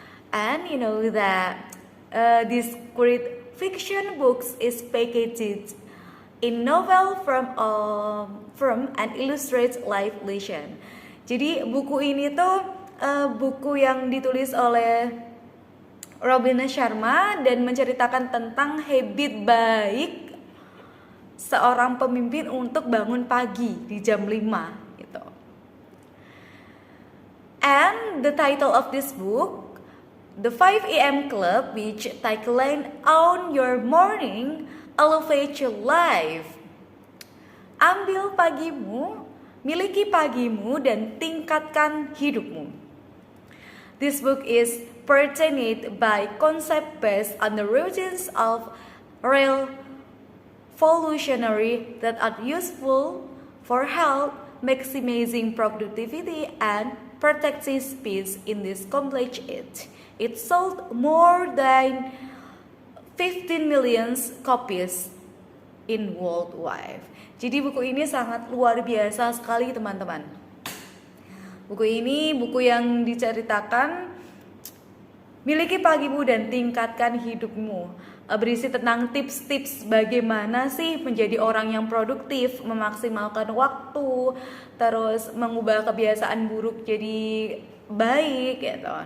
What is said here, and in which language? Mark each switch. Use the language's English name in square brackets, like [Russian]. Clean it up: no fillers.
[English] And you know that this great fiction books is packaged in novel from an illustrated life lesson. [Indonesian] Jadi buku ini tuh buku yang ditulis oleh Robin Sharma dan menceritakan tentang habit baik seorang pemimpin untuk bangun pagi di jam 5 gitu. [English] And the title of this book, The 5 AM Club, which tagline on your morning, elevate your life. [Indonesian] Ambil pagimu, miliki pagimu dan tingkatkan hidupmu. [English] This book is pertained by concept based on the routines of real evolutionary that are useful for health, maximizing productivity and protecting peace in this complex age. It sold more than 15 million copies in worldwide. [Indonesian] Jadi buku ini sangat luar biasa sekali teman-teman. Buku ini buku yang diceritakan miliki pagimu dan tingkatkan hidupmu. Berisi tentang tips-tips bagaimana sih menjadi orang yang produktif, memaksimalkan waktu, terus mengubah kebiasaan buruk jadi baik gitu.